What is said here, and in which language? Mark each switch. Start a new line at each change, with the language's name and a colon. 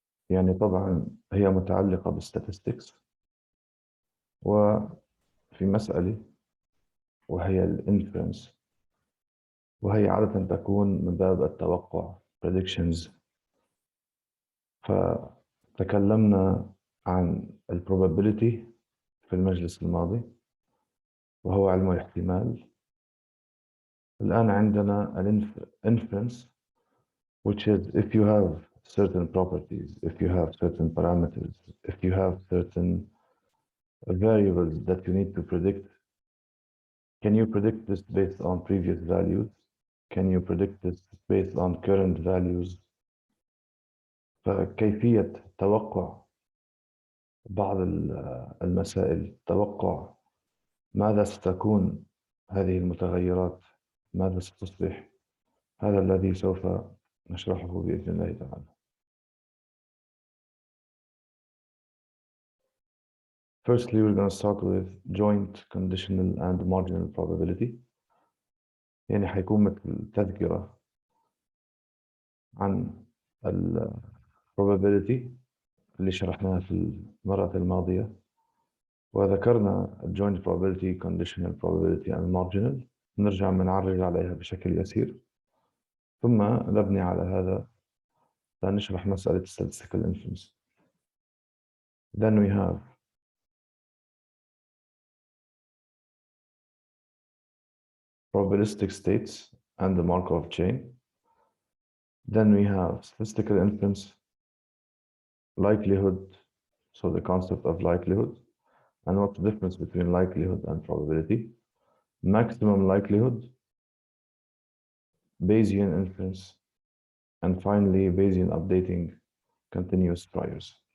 Arabic: يعني طبعا هي متعلقة بالstatistics وفي مسألة وهي الانفرنس، وهي عادة تكون من باب التوقع predictions. فتكلمنا عن probability في المجلس الماضي وهو علم الاحتمال. الآن عندنا
English: inference, which is if you have certain properties, if you have certain parameters, if you have certain variables that you need to predict, can you predict this based on previous values? Can you predict this based on current values?
Arabic: فكيفية توقع بعض المسائل، توقع ماذا ستكون هذه المتغيرات، ماذا ستصبح، هذا الذي سوف نشرحه بإذن الله تعالى.
English: Firstly, we're going to start with joint, conditional, and marginal probability.
Arabic: يعني حيكون مثل تذكرة عن probability اللي شرحناها في المرة الماضية، وذكرنا
English: joint probability, conditional probability, and marginal.
Arabic: نرجع نعرج عليها بشكل يسير، ثم نبني على هذا لنشرح مسألة statistical inference.
English: Then we have probabilistic states and the Markov chain. Then we have statistical inference, likelihood, so the concept of likelihood, and what's the difference between likelihood and probability, maximum likelihood, Bayesian inference, and finally Bayesian updating continuous priors.